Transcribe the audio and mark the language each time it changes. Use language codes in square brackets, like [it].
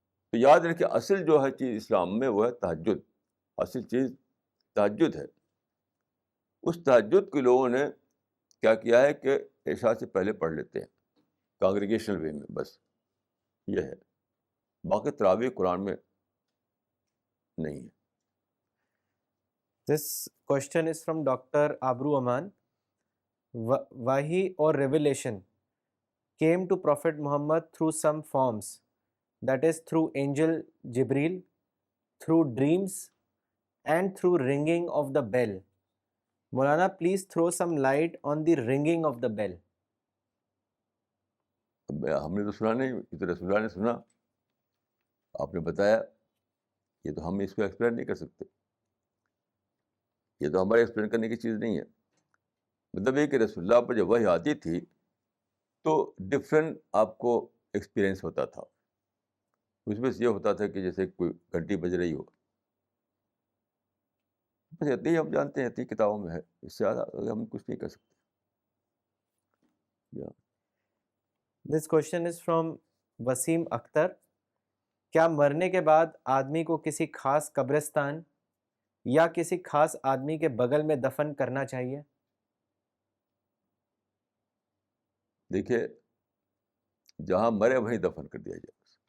[ur] تو یاد رکھیں اصل جو ہے چیز اسلام میں وہ ہے تہجد. اصل چیز تہجد ہے. اس تہجد کے لوگوں نے کیا کیا ہے کہ عشاء سے پہلے پڑھ لیتے ہیں کانگریگیشنل وے میں، بس یہ ہے. باقی تراویح قرآن میں نہیں ہے. [en] This question is from Dr. Abru Aman. Wahi or revelation came to Prophet Muhammad through some forms, that is through angel Jibreel, through dreams, and through ringing of the bell. Maulana, please throw some light on the ringing of the bell. [ur] ہم نے تو سنا نہیں، یہ تو رسول اللہ نے سنا. آپ نے بتایا، یہ تو ہم اس کو ایکسپلین نہیں کر سکتے. یہ تو ہمارے ایکسپلین کرنے کی چیز نہیں ہے. مطلب یہ کہ رسول اللہ پر جب وحی آتی تھی تو ڈفرینٹ آپ کو ایکسپیرئنس ہوتا تھا. اس میں سے یہ ہوتا تھا کہ جیسے کوئی گھنٹی بج رہی ہو. بس اتنی ہم جانتے ہیں، اتنی کتابوں میں ہے، اس سے زیادہ ہم کچھ نہیں کر سکتے. [en] This question is from Wasim Akhtar. [ur] کیا مرنے کے بعد آدمی کو کسی خاص قبرستان یا کسی خاص آدمی کے بغل میں دفن کرنا چاہیے؟ دیکھیے جہاں مرے وہیں دفن کر دیا جائے.